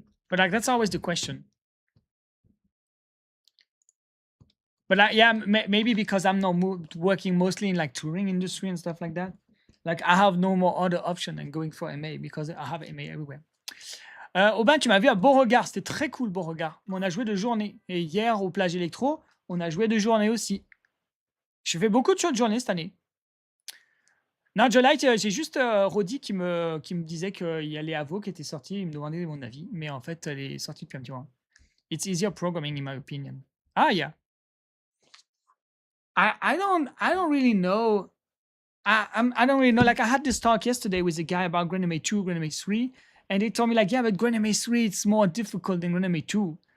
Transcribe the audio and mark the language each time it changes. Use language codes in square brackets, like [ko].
[en] But like that's always the question. But yeah, maybe because I'm not working mostly in like touring industry and stuff like that. Like I have no more other option than going for MA because I have MA everywhere. [fr] Aubin, tu m'as vu à Beauregard, c'était très cool Beauregard. On a joué de journée. Et hier au plage électro, on a joué de journée aussi. Je fais beaucoup de choses de journée cette année. Non, Jolite, j'ai juste Rodi qui me disait qu'il y a les Avo qui étaient sortis, il me demandait mon avis, mais en fait, elle est sortie depuis un petit moment. [en] It's easier programming in my opinion. Ah, yeah. I don't really know. I don't really know. Like I had this talk yesterday with a guy about Graname 2, Graname 3, and they told me like, yeah, but Graname 3 it's more difficult than Graname 2.